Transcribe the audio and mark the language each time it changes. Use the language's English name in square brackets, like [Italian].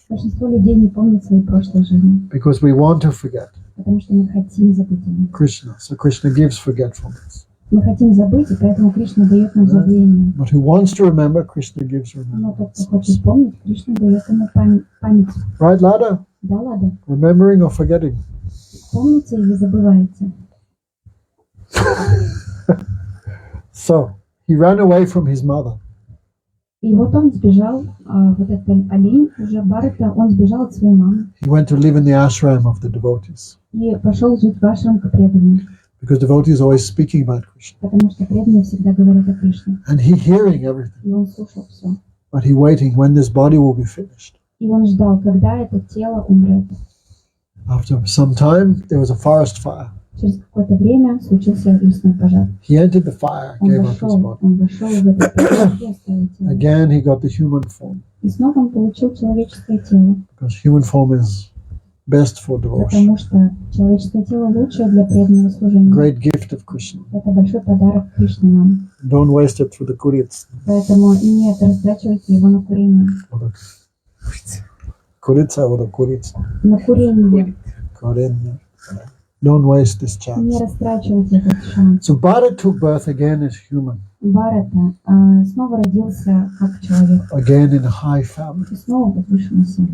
[Russian] Большинство людей не помнят свои прошлые жизни, [English] because we want to forget [Russian] потому что мы хотим забыть о них. [English] Krishna. So Krishna gives forgetfulness. [Russian] Мы хотим забыть, и поэтому Кришна дает нам забвение. [English] But who wants to remember, Krishna gives [Russian] Но тот, [English] remembrance. [Russian] кто хочет помнить, Кришна дает ему память. [English] Right, Lada? [Russian] Да, ладно. [English] Remembering or forgetting? [Russian] Помните или забываете? [English] So, he ran away from his mother. [Russian] И вот он сбежал, вот этот олень, уже Барата, он сбежал от своей мамы. [English] He went to live in the ashram of the devotees. [Russian] И пошел жить в ашрам к преданным. [English] Because devotees are always speaking about Krishna. [Russian] Потому что преданные всегда говорят о Кришне. [English] And he hearing everything. [Russian] И он слушал все. [English] But he waiting when this body will be finished. [Russian] И он ждал, когда это тело умрет. [English] After some time, there was a forest fire. [Russian] Через какое-то время случился лесной пожар. [English] He entered the fire, gave up his body. [Russian] Он вошел в этот пожар и оставил тело. [English] Again, he got the human form. [Russian] И снова он получил человеческое тело. [English] Because human form is best for devotion. [Russian] Потому что человеческое тело лучшее для преданного служения. [English] Great gift of Krishna. [Russian] Это большой подарок Кришны нам. [English] Don't waste it through the kurits. [Russian] Поэтому нет, растрачивайте его на курение. [English] Kuritsa or the kurits. [Russian] На курение. [English] Korenya. Don't waste this [Russian] Не [English] chance. [Russian] растрачивайте этот шанс. [English] So Bharat took birth again as human. [Russian] Барата снова родился как человек. [English] Again in a high family. [Russian] И снова в возвышенной семье.